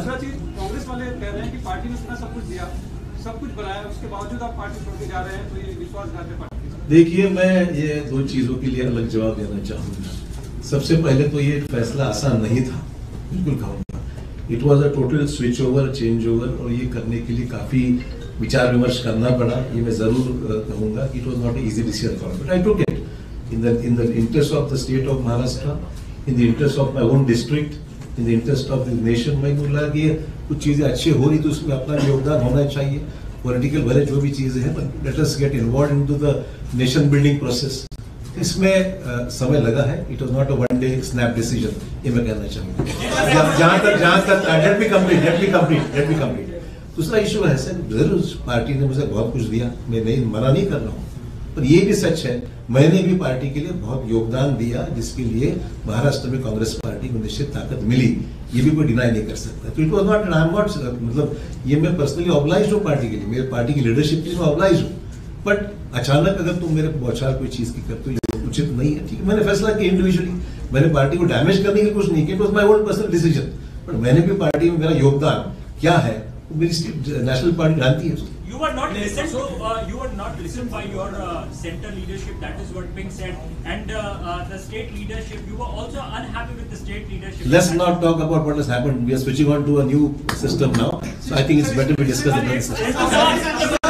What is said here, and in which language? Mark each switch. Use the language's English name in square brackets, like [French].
[Hindi] दूसरा चीज, कांग्रेस वाले कह रहे हैं कि पार्टी ने इतना सब कुछ दिया, सब कुछ बनाया, उसके बावजूद आप पार्टी छोड़ के जा रहे हैं, तो ये विश्वासघात है पार्टी. देखिए, मैं ये दो चीजों के लिए अलग जवाब देना चाहूंगा. सबसे पहले तो ये फैसला आसान नहीं था, बिल्कुल कहूंगा. [English] it was a total switch over, change over, [Hindi] और ये करने के लिए काफी विचार विमर्श करना पड़ा. ये मैं जरूर कहूंगा कि [English] It was not easy decision for me, but I took it in the interest of the state of Maharashtra, in the interest of my own district, in the interest of the nation. [Hindi] मैं बोला कि कुछ चीजें अच्छी हो रही तो उसमें अपना योगदान होना चाहिए. पॉलिटिकल भले जो भी चीजें हैं, [English] Let us get involve into the nation building process. [Hindi] इसमें समय लगा है. [English] it was not a one day snap decision, [Hindi] ये मैं कहना चाहूँगा. जहाँ तक [English] Let me complete. [Hindi] दूसरा इशू है सर, जरूर पार्टी ने मुझे बहुत कुछ दिया, मैं नहीं मना नहीं कर रहा हूँ, पर ये भी सच है मैंने भी पार्टी के लिए बहुत योगदान दिया, जिसके लिए महाराष्ट्र में कांग्रेस पार्टी को निश्चित ताकत मिली. ये भी कोई डिनाई नहीं कर सकता. तो [English] it was not, I am not, [Hindi] मतलब ये मैं पर्सनली ऑब्लाइज हूँ पार्टी के लिए, मेरे पार्टी की लीडरशिप के लिए मैं ऑब्लाइज हूँ. बट अचानक अगर तुम मेरे बौछार कोई चीज की करते हो, ये उचित नहीं है. ठीक है, मैंने फैसला किया इंडिविजुअली, मैंने पार्टी को डैमेज करने के लिए कुछ नहीं किया. [English] It was my own personal decision. [Hindi] But मैंने भी पार्टी में मेरा योगदान क्या है, मेरी नेशनल पार्टी जानती है. [English] You were not listened to. You were not listened by your center leadership. That is what being said. And the state leadership, you were also unhappy with the state leadership. Let's not talk about what has happened. We are switching on to a new system now, so I think it's better we discuss it.